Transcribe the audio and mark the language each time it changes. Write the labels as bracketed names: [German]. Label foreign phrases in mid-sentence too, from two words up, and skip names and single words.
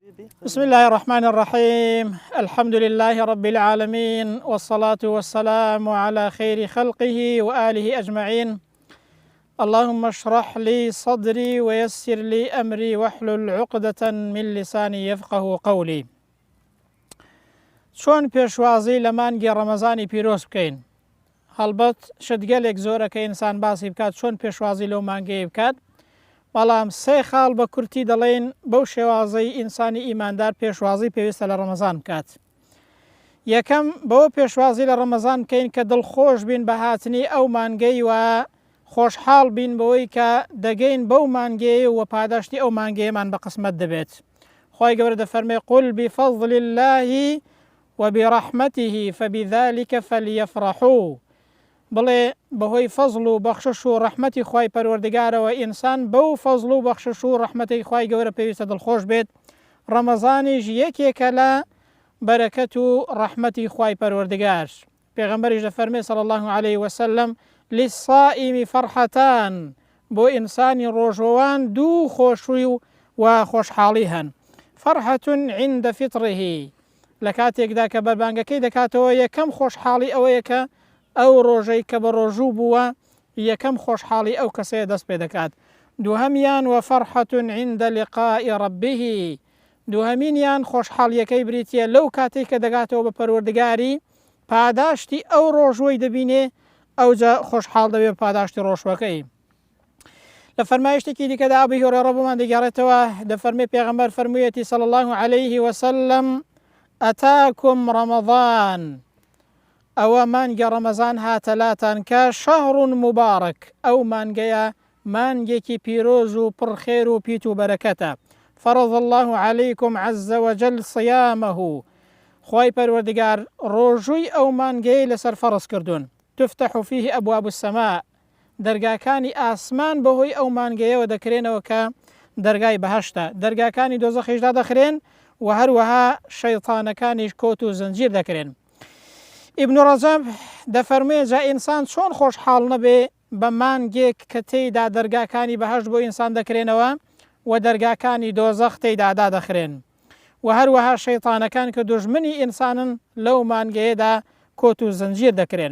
[Arabic] بسم الله الرحمن الرحيم. الحمد لله رب العالمين، والصلاة والسلام على خير خلقه وآله أجمعين. اللهم اشرح لي صدري ويسر لي أمري واحلل عقدة من لساني يفقه قولي. [Central Kurdish] چۆن پێشوازی لە مانگی ڕەمەزانی پیرۆز بکەین؟ هەڵبەت شتگەلێک زۆرە کە ئینسان باسی بکات چۆن پێشوازی لەو مانگەیە بکات، بەڵام سێ خاڵ بە کورتی دەڵێن بەو شێوازەی ئینسانی ئیماندار پێشوازی پێویستە لە ڕەمەزان بکات. یەکەم بەوە پێشوازی لە ڕەمەزان بکەین کە دڵخۆش بین بە هاتنی ئەو مانگەی و خۆشحاڵ بین بەوەی کە دەگەین بەو مانگەیە و پاداشتی ئەو مانگەیەمان بە قسمەت دەبێت. خۆی گەورە دەفەرمێ [Arabic] قل بفضل الله وبرحمته فبذلك فليفرحوا، [Central Kurdish] بڵێ بەهۆی فەزڵ و بەخشش و ڕەحمەتی خوای پەروەردگارەوە ئینسان بەو فەزڵ و بەخشش و ڕەحمەتی خوای گەورە پێویستە دڵخۆش بێت. ڕەمەزانیش یەکێکە لە بەرەکەت و ڕەحمەتی خوای پەروەردگار. پێغەمبەریش دەفەرمێ [Arabic] صلی الله عليه وسلم للصائم فرحتان، [Central Kurdish] بۆ ئینسانی ڕۆژەوان دوو خۆشووی و خۆشحاڵی هەن. [Arabic] فرحة عند فطره، [Central Kurdish] لە کاتێکدا کە بەربانگەکەی دەکاتەوە یەکەم خۆشحاڵی ئەوەیە کە ئەو ڕۆژەی کە بە ڕۆژوو بووە یەکەم خۆشحاڵی ئەو کەسەیە دەست پێ دەکات. دووهەمیان [Arabic] وفرحة عند لقاء ربه، [Central Kurdish] دووهەمینیان خۆشحاڵیەکەی بریتە لەو کاتێک کە دەگاتەوە بە پەروەردگاری پاداشتی ئەو ڕۆژوەی دەبینێ ئەوجا خۆشحاڵ دەبێت پاداشتی ڕۆژوەکەی. لە فەرمایشتێکی دیکەدا ئەبی هورەیرە بۆمان دەگەڕێتەوە، دەفەرمێ پێغەمبەر فەرموویەتی [Arabic] صلی الله عليه وسلم ئەتاکم ڕەمەضان، [Central Kurdish] ئەوە مانگە ڕەمەزان هاتەلاتان کە [Arabic] شەهڕ مبارەک، [Central Kurdish] ئەو مانگەیە مانگێکی پیرۆز و پڕخێر و پیت و بەرەکەتە. [Arabic] فرض الله عليكم عز وجل صيامه، [Central Kurdish] خوای پەروەردگار ڕۆژووی ئەو مانگەیە لەسەر فەرز کردوون. [Arabic] تفتح فيه أبواب السماء، [Central Kurdish] دەرگاکانی ئاسمان بەهۆی ئەو مانگەیەوە دەکرێنەوە کە دەرگای بەهەشتە، دەرگاکانی دۆزەخیشدا دەخرێن و هەروەها شەیطانەکانیش کۆت و زنجیر دەکرێن. ئیبن ڕەجەب دەفەرمێ جا ئینسان چۆن خۆشحاڵ نەبێ بە مانگێک کە تێیدا دەرگاکانی بەهەشت بۆ ئینسان دەکرێنەوە و دەرگاکانی دۆزەخ تێیدا دەخرێن و هەروەها شەیطانەکان کە دوژمنی ئینسانن لەو مانگەیەدا کۆت و زنجیر دەکرێن.